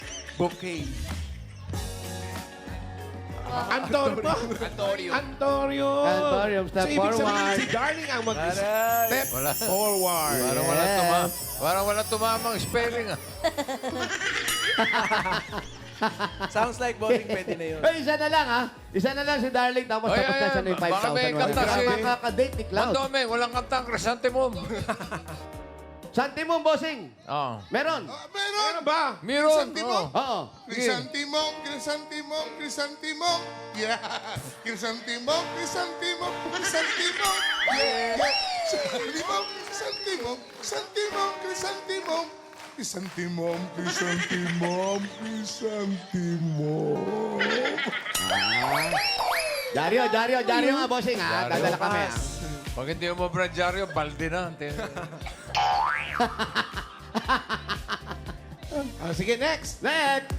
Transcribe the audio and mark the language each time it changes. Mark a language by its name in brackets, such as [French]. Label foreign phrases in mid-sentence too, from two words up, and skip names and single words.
[English] Bouquet. Antonio. Antonio, step [Filipino] so, ibig sabihin [English] forward. [Filipino] si Darling ang mag-step Wala. [English] forward. [Filipino] Parang wala tumamang spelling ah. [English] Sounds like boring [Filipino] pwede na yun. Ay, isa na lang ha. Isa na lang si Darling tapos Ay, tapos ay, na siya na yung baka may 5,000. kanta si- Makakadate ni Cloud. Mandome, walang kantang Chrysanthemum. Santimum, bossing. Oh. Meron. Meron ba? Meron. Chrysanthemum. Oh. Oo. Chrysanthemum, chrysanthemum, chrysanthemum. Yeah. Chrysanthemum, chrysanthemum, chrysanthemum. Yeah. Chrysanthemum, chrysanthemum, chrysanthemum, chrysanthemum. Chrysanthemum, chrysanthemum, chrysanthemum. Dario nga, bossing ha. Dario. Dadala kami ha. Pag hindi umobra dyaryo, balde na. Sige, next. Next.